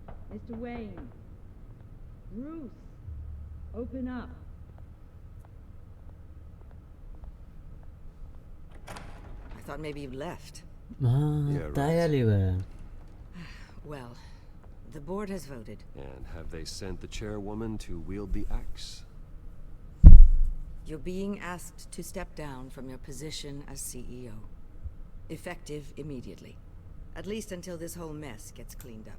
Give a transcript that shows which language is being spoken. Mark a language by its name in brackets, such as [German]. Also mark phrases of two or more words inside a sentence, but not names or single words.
[English] Mr. Wayne. Bruce. Open up. I thought maybe you left. [Bulgarian] А, тая ли бе? [English] Well, the board has voted. And have they sent the chairwoman to wield the axe? You're being asked to step down from your position as CEO. Effective immediately. At least until this whole mess gets cleaned up.